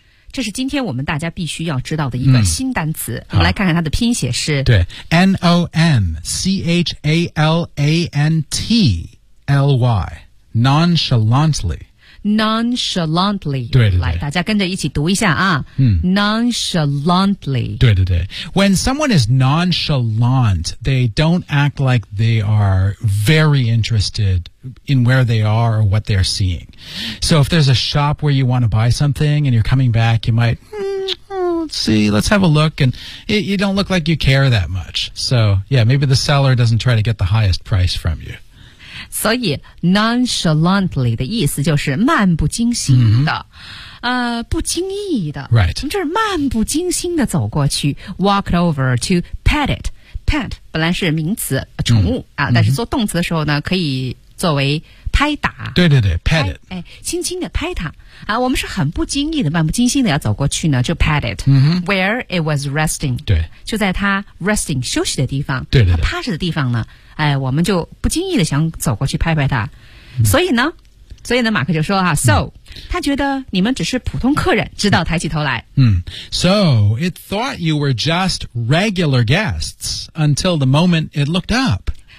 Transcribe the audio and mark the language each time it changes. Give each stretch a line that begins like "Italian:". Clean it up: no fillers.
Chinese: 这是今天我们大家必须要知道的一个新单词、嗯、我们来看看它的拼写是
English: 对 Nonchalantly Nonchalantly Nonchalantly
Chinese: 对对对来大家跟着一起读一下啊、嗯、
English: Nonchalantly 对对对 When someone is nonchalant They don't act like they are very interested In where they are or what they're seeing So if there's a shop where you want to buy something And you're coming back You might、let's see, let's have a look And you don't look like you care that much So yeah, maybe the seller doesn't try to get the highest price from you
Chinese: 所以 nonchalantly 的意思就是漫不经心的、
English: mm-hmm.
Chinese: 不经意的
English: right
Chinese: 就是漫不经心的走过去
English: walked over to pet it
Chinese: pet 本来是名词宠物、
English: mm-hmm.
Chinese: 啊、但是做动词的时候呢可以作为拍打对对对 pet it 哎，轻轻的拍它啊，我们是很不经意的漫不经心的要走过去呢就 pet it、
English: mm-hmm. where it was resting
Chinese: 对就在它 resting 休息的地方对对对趴着的地方呢哎，我们就不经意的想走过去拍拍他、嗯、所以呢马克就说啊、嗯、
English: So
Chinese: 他觉得你们只是普通客人直到抬起头来
English: 嗯 So it thought you were just regular guests Until the moment it looked up、